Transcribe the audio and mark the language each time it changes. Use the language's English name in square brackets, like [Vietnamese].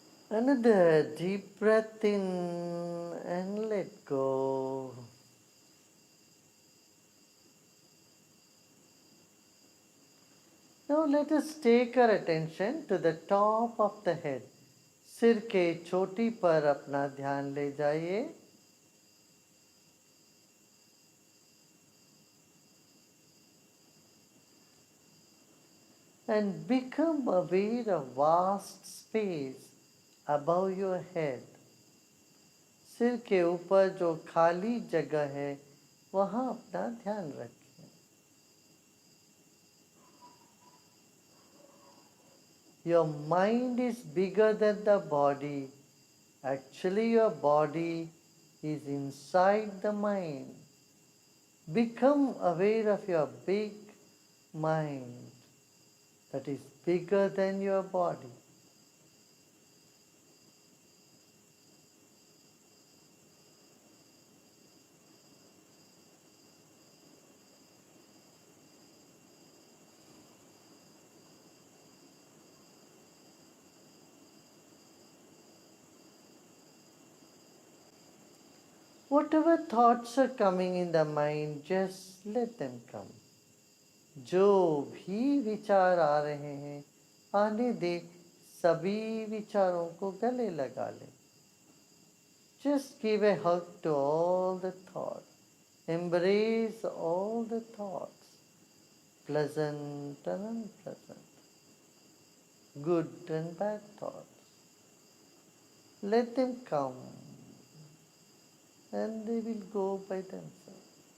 [English] Another deep breath in and let go. Now let us take our attention to the top of the head. [Hindi] सिर के चोटी पर अपना ध्यान ले जाइए. [English] And become aware of vast space above your head. [Hindi] सिर के ऊपर जो खाली जगह है वहाँ अपना ध्यान रखें. [English] Your mind is bigger than the body. Actually, your body is inside the mind. Become aware of your big mind that is bigger than your body. Whatever thoughts are coming in the mind, just let them come. [Hindi] जो भी विचार आ रहे हैं आने दे. सभी विचारों को गले लगा ले. [English] Just give a hug to all the thoughts. Embrace all the thoughts, pleasant and unpleasant, good and bad thoughts. Let them come and they will go by themselves.